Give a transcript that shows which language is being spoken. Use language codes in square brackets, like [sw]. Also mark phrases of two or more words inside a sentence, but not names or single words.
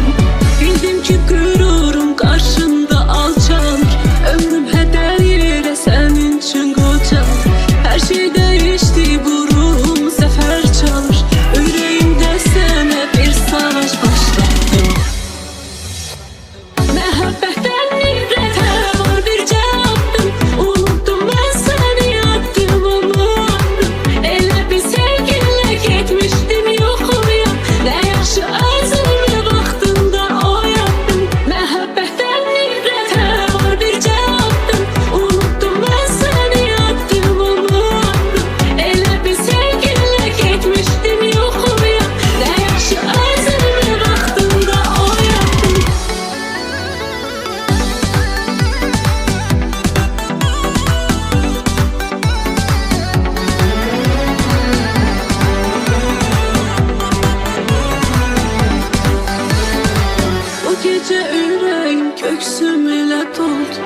[tr] Bildim ki gururum karşında alçalır. Ömrüm heder yere senin için qocalır. Her şey değişti, bu ruhum sefer çalır. Yüreğimde sana bir savaş başladım. [az] Məhəbbətdən nifrətə var bir cavabdım. Unuttum mən səni, yattım unuttum. Elə bir sevginlə getmişdim yoxuya. Nə yaxşı özümlə vaxtında oyandım. Məhəbbətdən nifrətə var bir cavabdım. Unuttum mən səni, yattım unuttum. Elə bir sevginlə getmişdim yoxuya. Nə yaxşı özümlə vaxtında oyandım. [tr] Bu gece yüreğim köksüm ile doldu.